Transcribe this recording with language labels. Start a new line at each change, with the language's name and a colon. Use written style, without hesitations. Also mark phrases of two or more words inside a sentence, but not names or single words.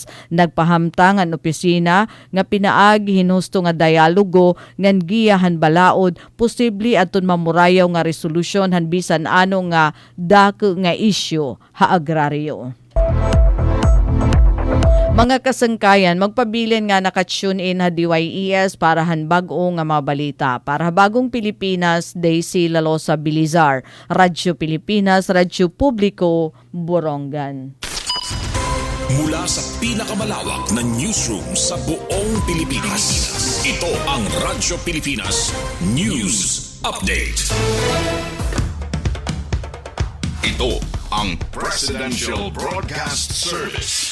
Waray: Nagpahamtang ang opisina nga pinaagi hinusto nga dialogo ngan giyahan balaod posible atun mamurayaw nga resolusyon han bisan ano nga dako nga isyu ha agraryo. Mga kasangkayan, magpabilin nga naka-tune in ha DYES para han bag-o nga mga balita. Para bagong Pilipinas, Daisy Lalosa Bilizar, Radyo Pilipinas, Radyo Publiko, Borongan.
Filipino: Mula sa pinakamalawak na newsroom sa buong Pilipinas, ito ang Radyo Pilipinas News Update. Ito ang Presidential Broadcast Service.